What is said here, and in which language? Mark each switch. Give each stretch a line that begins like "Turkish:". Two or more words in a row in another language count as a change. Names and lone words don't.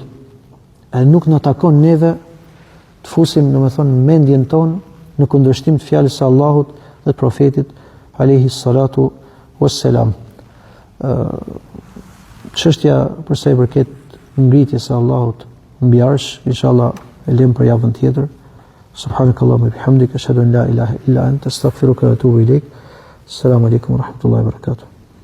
Albanian: E nuk na takon neve të fusim, domethënë, mendjen tonë në kundërshtim të fjalës së Allahut dhe të profetit
Arabic: عليه الصلاة والسلام.
Albanian: Çështja për sa i përket ngritjes së Allahut mbi arsh, inshallah e lëm për javën tjetër.
Arabic: سبحانك اللهم بحمدك أشهد أن لا إله إلا أنت أستغفرك وأتوب إليك. السلام عليكم ورحمة الله وبركاته.